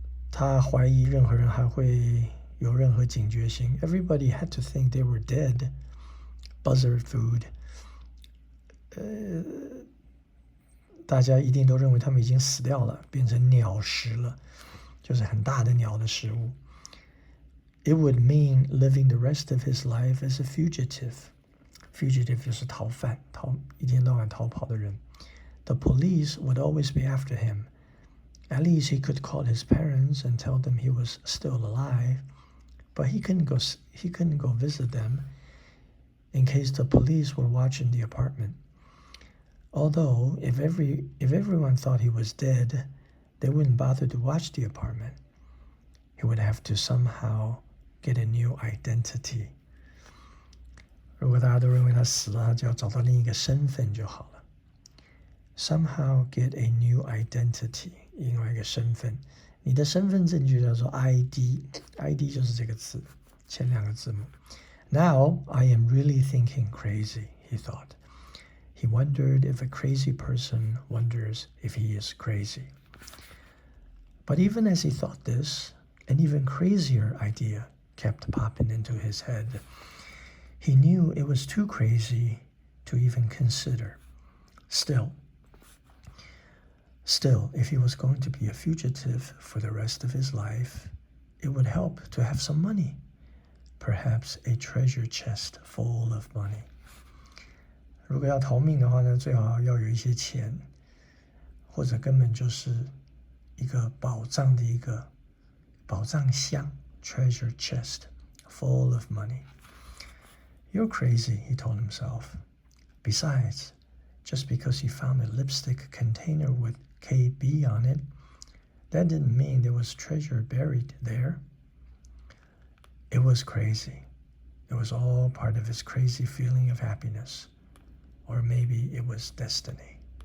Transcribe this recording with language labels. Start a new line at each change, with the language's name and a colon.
Chinese: 他怀疑任何人还会有任何警觉性。
English: Everybody had to think they were dead. Buzzard food.
Chinese: 大家一定都认为他们已经死掉了，变成鸟食了，就是很大的鸟的食物。
English: It would mean living the rest of his life as a fugitive.
Chinese: Fugitive 就是逃犯，一天到晚逃跑的人。
English: The police would always be after him. At least he could call his parents and tell them he was still alive, but he couldn't go visit them in case the police were watching the apartment. Although, if everyone thought he was dead, they wouldn't bother to watch the apartment. He would have to somehow get a new identity.
Chinese: 如果大家都认为他死了，他就要找到另一个身份就好了。
English: Somehow get a new identity.
Chinese: 另外一个身份，你的身份证就叫做 ID 就是这个字，前两个字母。
English: Now I am really thinking crazy, he thought. He wondered if a crazy person wonders if he is crazy. But even as he thought this, an even crazier idea kept popping into his head. He knew it was too crazy to even consider. Still, if he was going to be a fugitive for the rest of his life, it would help to have some money, perhaps a treasure chest full of money.
Chinese: 如果要逃命的话呢，最好要有一些钱，或者根本就是一个宝藏的一个宝藏箱
English: treasure chest full of money. You're crazy, he told himself. Besides, just because he found a lipstick container with KB on it, that didn't mean there was treasure buried there. It was crazy. It was all part of his crazy feeling of happiness. Or maybe it was destiny.